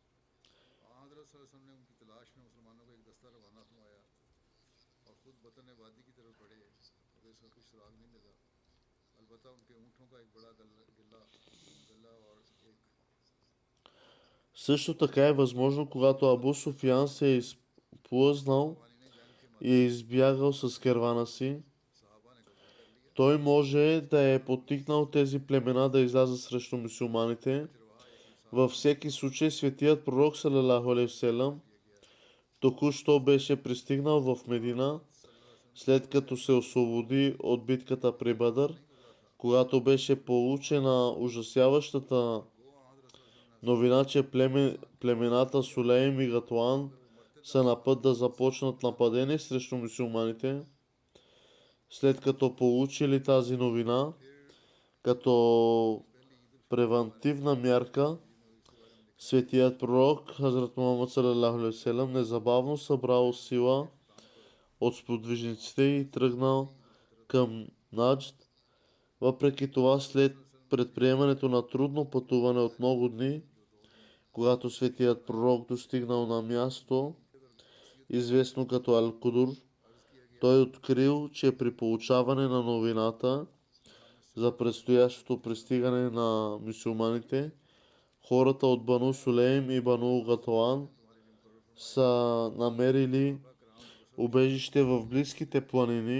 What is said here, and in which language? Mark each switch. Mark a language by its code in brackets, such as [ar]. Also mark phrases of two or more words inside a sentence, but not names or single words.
[bg] Също така е възможно, когато Абу Суфиян се е изплъзнал и е избягал с кервана си, той може да е подтикнал тези племена да излязат срещу мюсюлманите. Във всеки случай светият пророк [ar] صلى الله عليه وسلم [bg] току-що беше пристигнал в Медина, след като се освободи от битката при Бадър, когато беше получена ужасяващата новина, че племената Сулейм и Гатуан са на път да започнат нападение срещу мюсюлманите. След като получили тази новина, като превантивна мярка, светият пророк Хазрат Мухаммад [ar] صلى الله عليه وسلم [bg] незабавно събрал сила от сподвижниците и тръгнал към Наджд. Въпреки това, след предприемането на трудно пътуване от много дни, когато светият пророк достигнал на място, известно като Ал-Кудур, той открил, че при получаване на новината за предстоящото пристигане на мюсюлманите, хората от Бану Сулейм и Бану Гатуан са намерили убежище в близките планини.